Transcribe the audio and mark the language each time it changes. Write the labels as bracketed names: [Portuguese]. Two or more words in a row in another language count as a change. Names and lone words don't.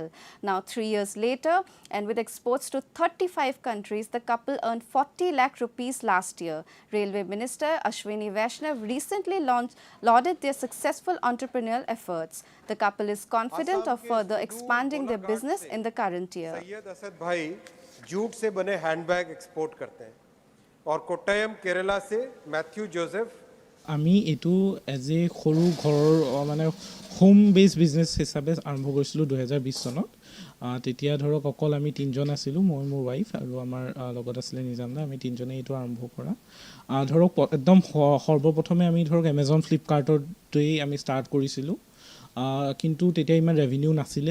[English] Now 3 years later, and with exports to 35 countries, the couple earned 40 lakh rupees last year. Railway Minister Ashwini Vaishnav recently lauded their successful entrepreneurial efforts. The couple is confident of further expanding their business in the current year. [Hindi] सैयद असद भाई जूट से बने हैंडबैग एक्सपोर्ट करते हैं और कोट्टयम केरला से मैथ्यू जोसेफ [Assamese] আমি এইটো [English] as a [Assamese] সৰু ঘৰৰ মানে [English] home base business [Assamese] হিচাপে আৰম্ভ কৰিছিলোঁ 2020 চনত। তেতিয়া ধৰক অকল আমি 3জন আছিলোঁ, মই মোৰ ৱাইফ আৰু আমাৰ লগত আছিলে নিজামদা, আমি 3জনে এইটো আৰম্ভ কৰা। ধৰক একদম সৰ্বপ্ৰথমে আমি ধৰক এমেজন ফ্লিপকাৰ্টতেই আমি ষ্টাৰ্ট কৰিছিলোঁ, কিন্তু তেতিয়া ইমান ৰেভিনিউ নাছিলে।